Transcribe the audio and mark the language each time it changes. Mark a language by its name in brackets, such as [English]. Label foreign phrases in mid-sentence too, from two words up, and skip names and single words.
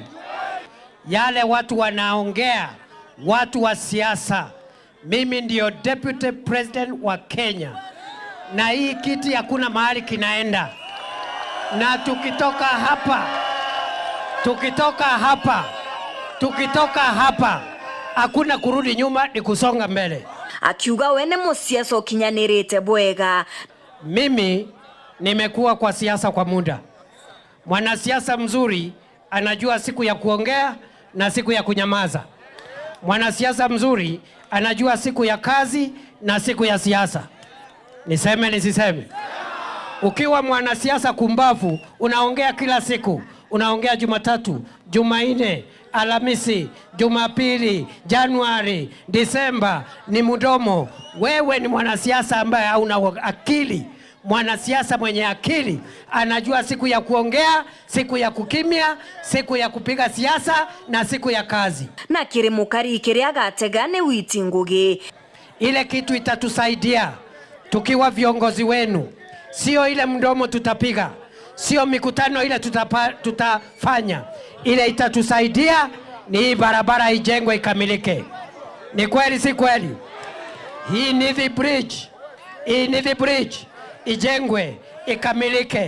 [Swahili] Yale watu wanaongea, watu wa siasa, mimi ndio [English] deputy president [Swahili] wa Kenya na hii kiti hakuna mahali kinaenda, na tukitoka hapa hakuna kurudi nyuma, ni kusonga mbele. [Meru] Akiuga wene musiasa ukinyanirite bwega. [Swahili] Mimi nimekuwa kwa siasa kwa muda. Mwanasiasa mzuri anajua siku ya kuongea na siku ya kunyamaza. Mwanasiasa mzuri anajua siku ya kazi na siku ya siasa. Niseme nisiseme? Ukiwa mwanasiasa kumbavu unaongea kila siku. Unaongea Jumatatu, Jumanne, Alhamisi, Jumapili, Januari, Disemba, ni mdomo. Wewe ni mwanasiasa ambaye hauna akili. Mwanasiasa mwenye akili anajua siku ya kuongea, siku ya kukimya, siku ya kupiga siasa na siku ya kazi. [Meru] Na kirimukari kiria gategane witi ngugi. [Swahili] Ile kitu itatusaidia tukiwa viongozi wenu. Sio ile mdomo tutapiga. Sio mikutano ile tutafanya. Ile itatusaidia ni hii barabara ijengwe ikamilike. Ni kweli si kweli? Hii Nithi Bridge ijengwe ikamilike.